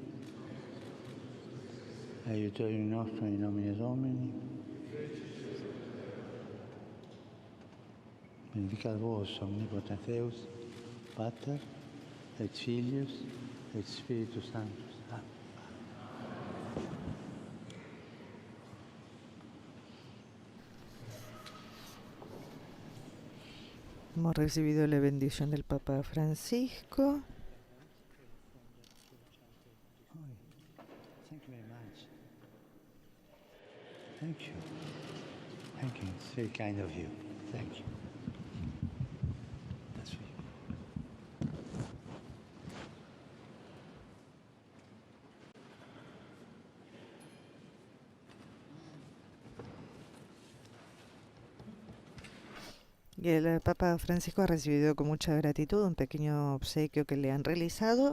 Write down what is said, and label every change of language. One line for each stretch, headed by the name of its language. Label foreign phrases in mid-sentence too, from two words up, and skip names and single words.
Latin: aiutorium nostrum in nomine Domini, benedicat vos omnipotens Deus, Pater, et Filius, et Spiritus Sanctus. Amen.
Spanish: Hemos recibido la bendición del Papa Francisco.
English: Thank you very much. Thank you. Thank you. It's very kind of you. Thank you. That's for you.
Spanish: Y el Papa Francisco ha recibido con mucha gratitud un pequeño obsequio que le han realizado.